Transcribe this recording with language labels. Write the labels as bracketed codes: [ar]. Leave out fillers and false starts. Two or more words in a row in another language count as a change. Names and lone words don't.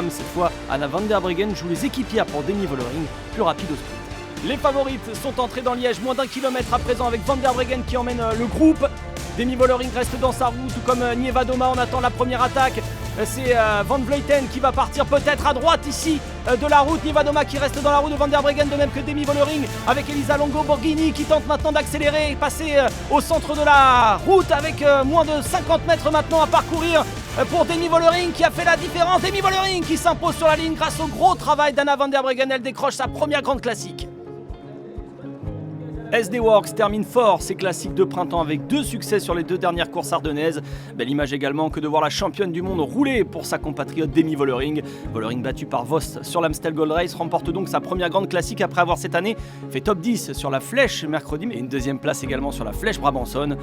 [fr] Cette fois, Anna van der Breggen joue les équipières pour Demi Vollering, plus rapide au sprint. Les favorites sont entrées dans Liège, moins d'1 kilomètre à présent avec Van der Breggen qui emmène le groupe. Demi Vollering reste dans sa roue, tout comme Niewiadoma. On attend la première attaque. C'est Van Vleuten qui va partir peut-être à droite ici de la route. Niewiadoma qui reste dans la roue de Van der Breggen, de même que Demi Vollering avec Elisa Longo Borghini qui tente maintenant d'accélérer et passer au centre de la route avec moins de 50 mètres maintenant à parcourir pour Demi Vollering qui a fait la différence. Demi Vollering qui s'impose sur la ligne grâce au gros travail d'Anna van der Breggen. Elle décroche sa première grande classique. SD Works termine fort ses classiques de printemps avec 2 succès sur les 2 dernières courses ardennaises. Belle image également que de voir la championne du monde rouler pour sa compatriote Demi Vollering. Vollering battue par Vos sur l'Amstel Gold Race remporte donc sa première grande classique après avoir cette année fait top 10 sur la Flèche mercredi et une 2e place également sur la Flèche Brabançonne.